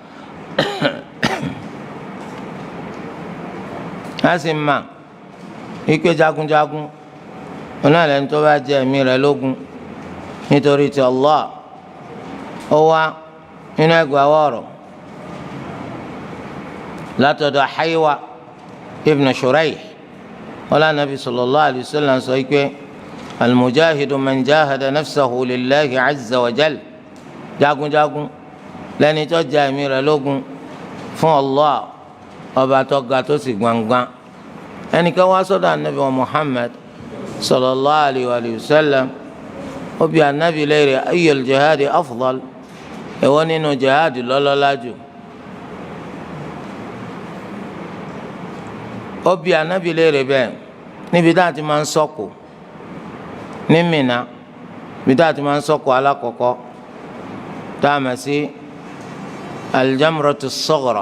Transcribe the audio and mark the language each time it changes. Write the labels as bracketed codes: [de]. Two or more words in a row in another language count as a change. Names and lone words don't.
[yo] a sì mà wípé jagunjagun ọ̀nà lẹ́ni tó bá jẹ ẹ̀mí rẹ̀ lógun nítorí ti Allah ó wá nínú ẹgbàá wọ̀rọ̀ látọ̀dọ̀ Haywa ibn Shuraih wala nabi [ar] صلى الله عليه وسلم [yo] sọ pé [ar] المجاهد من جاهد نفسه لله عز وجل [yo] jagunjagun lẹni tó jà ẹ̀mí rẹ̀ lógun fún Allah ọba tó ga tó sì gbangban. ẹnìkan wá sọ́dọ̀ anabi wa Muhammad [ar] صلى الله عليه وسلم [yo] ó bi anabi léèrè [ar] أي الجهاد أفضل [yo] èwo nínú jihadi lọ́lọ́lá jù. ó bi anabi léèrè bẹ́ẹ̀ níbi tá a ti máa ń sọ̀kò ní Mínà níbi tá a ti máa ń sọ̀kò alákọ̀ọ́kọ́ tá a mọ̀ sí [ar] الجمرة الصغرى.